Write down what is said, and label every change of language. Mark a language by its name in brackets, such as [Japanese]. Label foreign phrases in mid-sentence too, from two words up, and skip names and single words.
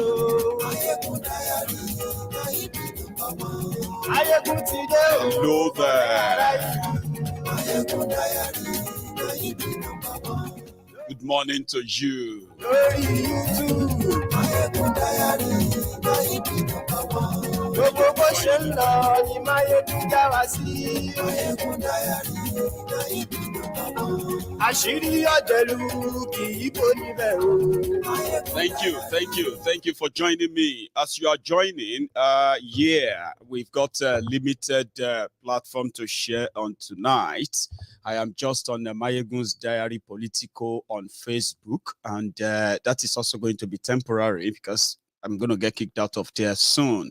[English] Maiyegun diary, Maiyegun number one. [Yoruba] Maiyegun ti de o. [English] Hello there. Maiyegun diary, Maiyegun number one. Good morning to you. Glory YouTube. Maiyegun diary, Maiyegun number one. [Yoruba] Gbogbo bó ṣe ń lọ ni Maiyegun já wa sí. [English] Maiyegun diary, Maiyegun number one. [Yoruba] Àṣírí ọ̀jẹ̀lú kì í kó níbẹ̀ o. [English] Thank you for joining me. As you are joining, we've got a limited platform to share on tonight. I am just on Maiyegun's Diary Politico on Facebook, and that is also going to be temporary because I'm going to get kicked out of there soon.